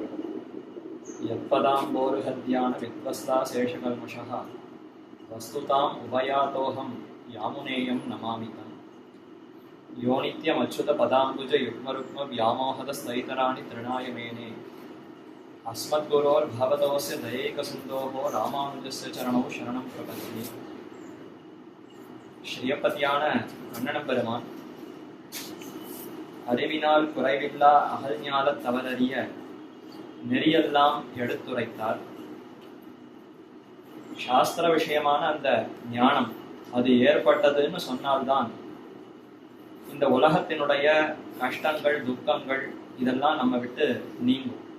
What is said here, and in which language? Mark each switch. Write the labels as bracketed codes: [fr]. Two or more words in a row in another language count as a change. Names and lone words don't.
[sa] यत्पदाम्बोरुहद्यान विद्वस्ता शेषकल्मषः वस्तुताम् उभयातोऽहं यामुनेयं नमामि तम्। यो नित्यमच्युतपदाम्बुज युग्मरुग्मव्यामोहदस्तैतराणि तृणाय मेने अस्मद्गुरोर्भवतोऽस्य दयैकसिन्धोः रामानुजस्य चरणौ शरणं प्रपद्ये। [ta] ஸ்ரீயப்பதியான கண்ணனம் பெருமான் அறிவினால் குறைவில்லா அகல்ஞால தவறறிய நெறியெல்லாம் எடுத்துரைத்தார். சாஸ்திர விஷயமான அந்த ஞானம் அது ஏற்பட்டதுன்னு சொன்னால்தான் இந்த உலகத்தினுடைய கஷ்டங்கள் துக்கங்கள் இதெல்லாம் நம்ம விட்டு நீங்கும்.